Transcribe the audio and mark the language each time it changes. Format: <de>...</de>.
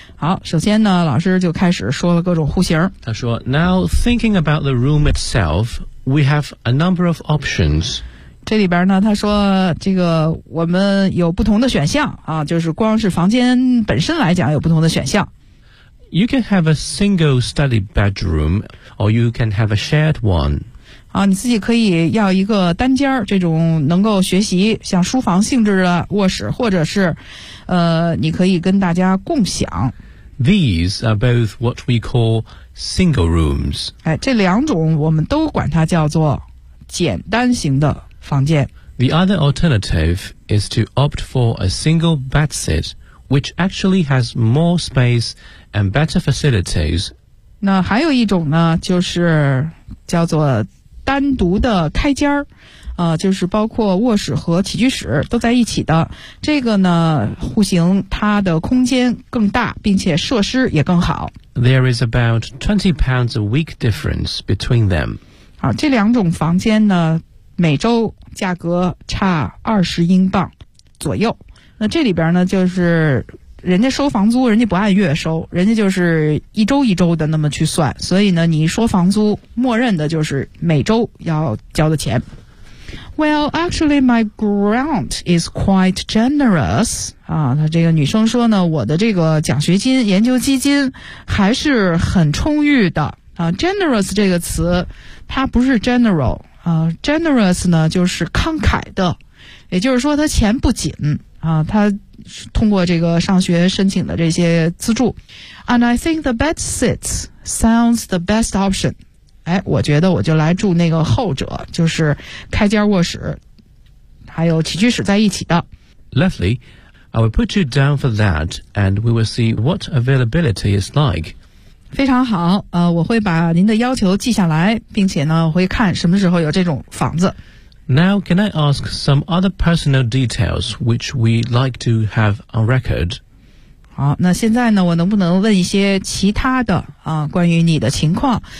<zh>好，首先呢，老师就开始说了各种户型。他说</zh> <en>，Now thinking about the room itself, we have a number of options.</en> <zh>这里边呢，他说这个我们有不同的选项啊，就是光是房间本身来讲有不同的选项。</zh> <en>You can have a single study bedroom, or you can have a shared one.</en> <zh>啊，你自己可以要一个单间，这种能够学习像书房性质的卧室，或者是，你可以跟大家共享。</zh> <en>These are both what we call single rooms.</en> <zh>哎，这两种我们都管它叫做简单型的房间。</zh> <en>The other alternative is to opt for a single bedsit which actually has more space and better facilities.</en> <zh>那还有一种呢，就是叫做单独的开间就是包括卧室和起居室都在一起的。这个呢，户型它的空间更大，并且设施也更好。</zh> <en>There is about 20 pounds a week difference between them.</en> <zh>好，这两种房间呢，每周价格差20英镑左右。那这里边呢，就是人家收房租，人家不按月收，人家就是一周一周的那么去算。所以呢，你说房租，默认的就是每周要交的钱。</zh> <en>Well, actually, my grant is quite generous.</en> <zh>她这个女生说呢，我的这个奖学金、研究基金还是很充裕的。 Generous 这个词，它不是 general. Generous 呢，就是慷慨的，也就是说，她钱不紧。她通过这个上学申请的这些资助。</zh> <en>And I think the bed sits sounds the best option.</en> <zh>哎，我觉得我就来住那个后者，就是开间卧室，还有起居室在一起的。</zh> <en>Lovely, I will put you down for that, and we will see what availability is like.</en> <zh>非常好，我会把您的要求记下来，并且呢，会看什么时候有这种房子。</zh> <en>Now, can I ask some other personal details which we like to have on record?</en> <zh>好，那现在呢，我能不能问一些其他的关于你的情况？</zh>